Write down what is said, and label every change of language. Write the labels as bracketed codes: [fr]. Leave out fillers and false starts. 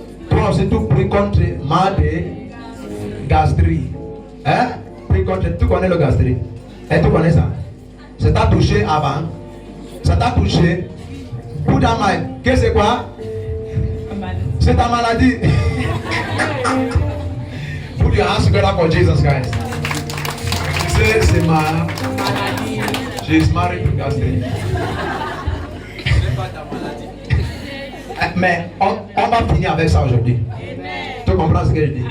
[fr] Toi aussi, tu pries contre mal de gastrique. Hein? Prie contre. Tu connais le gastrique? Et tu connais ça? Ça t'a touché avant? Ça t'a touché? Pour ta main, qu'est-ce que c'est quoi? C'est ta maladie. [en] Put your hands together for Jesus Christ. [fr] C'est ma maladie. [en] She is married to gastric. [fr] Mais on va finir avec ça aujourd'hui. Tu comprends ce que je dis?